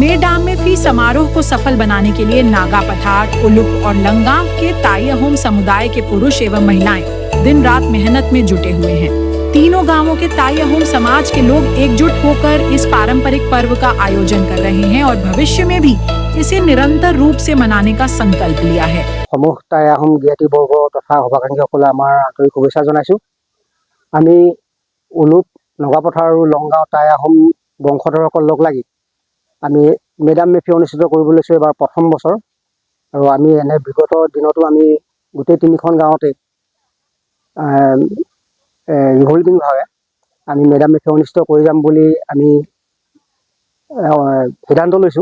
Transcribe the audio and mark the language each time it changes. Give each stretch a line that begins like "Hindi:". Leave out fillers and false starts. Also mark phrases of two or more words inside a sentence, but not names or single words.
Hindi: मेडाम में फीस समारोह को सफल बनाने के लिए नागा पथार, उलुप और लंगाव के ताई अहोम समुदाय के पुरुष एवं महिलाएं दिन रात मेहनत में जुटे हुए हैं। तीनों गांवों के ताई अहोम समाज के लोग एकजुट होकर इस पारंपरिक पर्व का आयोजन कर रहे हैं और भविष्य में भी इसे निरंतर रूप से मनाने का संकल्प लिया है।
Assamese: समूह ताई अहोम জ্ঞাতি বৰ্গ তথা সভাকাংক্ষীসকলে আমাৰ আন্তৰিক শুভেচ্ছা জনাইছো। আমি উলুপ নগাপথাৰ আৰু লংগাঁও তাই আহোম বংশধৰসকল লগ লাগি আমি মেডাম মে ফি অনুষ্ঠিত কৰিব লৈছো এবাৰ প্ৰথম বছৰ। আৰু আমি এনে বিগত দিনতো আমি গোটেই তিনিখন গাঁৱতে ৰিভলভিংভাৱে আমি মেডাম মে ফি অনুষ্ঠিত কৰি যাম বুলি আমি সিদ্ধান্ত লৈছো।